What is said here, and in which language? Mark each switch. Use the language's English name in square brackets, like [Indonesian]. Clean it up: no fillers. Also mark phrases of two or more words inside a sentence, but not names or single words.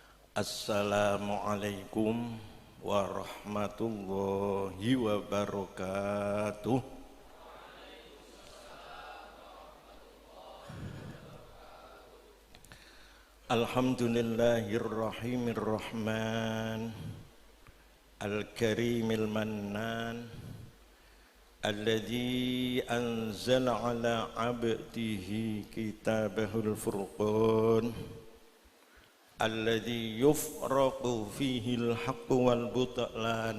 [Arabic] السلام عليكم ورحمة الله وبركاته. الحمد لله الرحمن الرحمن الكريم المنان الذي أنزل على عبده كتابه الفرقان الذي يفرق فيه الحق والبطلان.